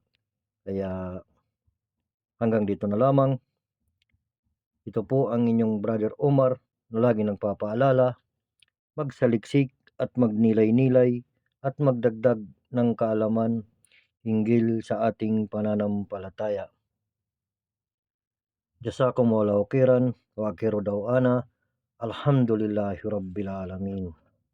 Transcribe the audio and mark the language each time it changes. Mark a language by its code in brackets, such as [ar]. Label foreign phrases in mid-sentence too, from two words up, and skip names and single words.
[tl] Kaya hanggang dito na lamang. Ito po ang inyong Brother Omar na lagi nagpapaalala, magsaliksik at magnilay-nilay at magdagdag ng kaalaman hinggil sa ating pananampalataya. [ar] جزاكم الله خيرا وآخر دعوانا الحمد لله رب العالمين.